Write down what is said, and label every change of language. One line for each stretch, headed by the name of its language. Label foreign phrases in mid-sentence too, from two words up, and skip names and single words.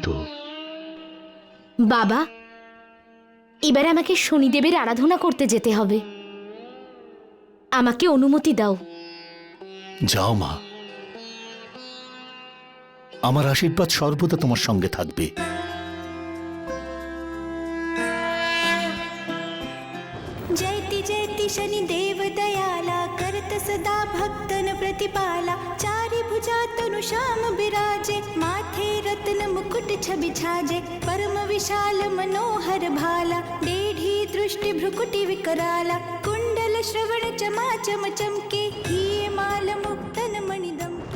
Bangla: বাবা, এবার আমাকে শনিদেবের আরাধনা করতে যেতে হবে। আমাকে অনুমতি দাও। যাও মা, আমার আশীর্বাদ সর্বদা তোমার সঙ্গে থাকবে।
Hindi: जयति जयति शनिदेव दयाला करत सदा भक्तन प्रतिपाला चारि भुजा तनु श्याम विराजे माथे रत्न मुकुट छवि छाजे परम विशाल मनोहर भाला डेढ़ी दृष्टि भ्रुकुटि विकराला कुंडल श्रवण चमाचम चमके हिये माल मुक्तन मणिदमके।